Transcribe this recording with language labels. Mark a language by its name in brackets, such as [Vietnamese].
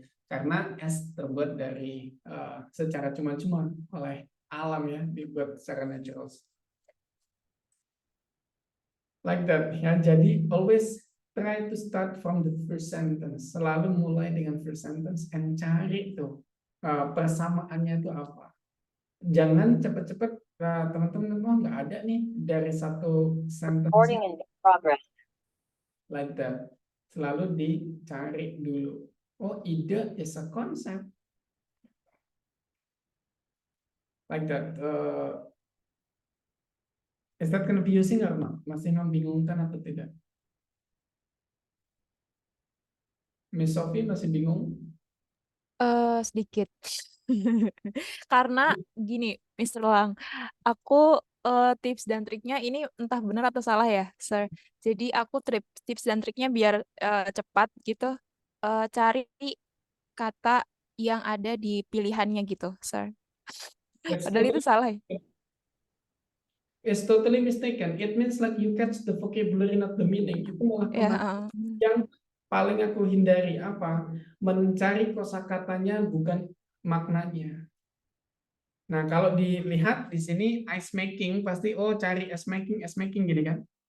[Indonesian] Karena es terbuat dari secara cuma-cuma oleh alam ya, dibuat secara natural. [English] Like that ya. [Indonesian] Jadi [English] always try to start from the first sentence. [Indonesian] Selalu mulai dengan [English] first sentence and [Indonesian] cari tuh persamaannya itu apa. Jangan cepat-cepat teman-teman nggak ada nih dari satu sentence. [English] Recording in progress. Like that. [Indonesian] Selalu dicari dulu. Oh, ide [English] is a concept. Like that. Is that confusing or not? [Indonesian] Masih membingungkan atau tidak? Miss Sophie masih bingung? Sedikit. Karena gini, Mr. Lang, aku tips dan triknya ini entah benar atau salah ya, Sir. Jadi aku tips dan triknya biar cepat gitu, cari kata yang ada di pilihannya gitu, Sir. Padahal itu salah ya. [English] It's totally mistaken. It means like you catch the vocabulary, not the meaning. [Indonesian] Itu malah yang paling aku hindari apa? Mencari kosakatanya bukan maknanya. Nah, kalau dilihat di sini ice making pasti cari ice making gini kan?